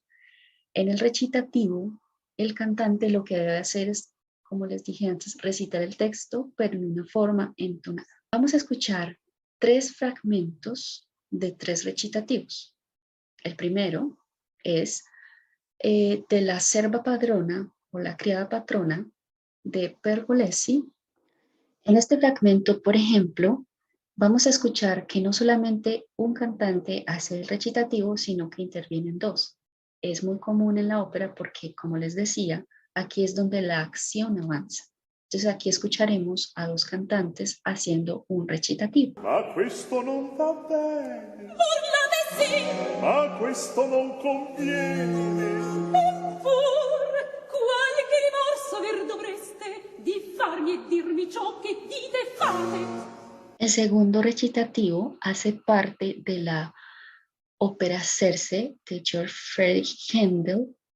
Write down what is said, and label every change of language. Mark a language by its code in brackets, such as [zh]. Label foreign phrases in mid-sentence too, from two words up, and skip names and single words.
[es] En el recitativo, el cantante lo que debe hacer es, como les dije antes, recitar el texto, pero en una forma entonada. Vamos a escuchar 3 fragmentos de 3 recitativos. El primero es de la serva padrona o la criada patrona de Pergolesi. En este fragmento, por ejemplo, vamos a escuchar que no solamente un cantante hace el recitativo, sino que intervienen 2. Es muy común en la ópera porque, como les decía, aquí es donde la acción avanza. Entonces aquí escucharemos a 2 cantantes haciendo un recitativo. [it] Ma questo non va bene. Urlate sì! Ma questo non conviene. Pur, qualche rimorso aver dovreste di farmi e dirmi ciò che dite e fate. [es] El segundo recitativo hace parte de la ópera Circe de George Friedrich Händel.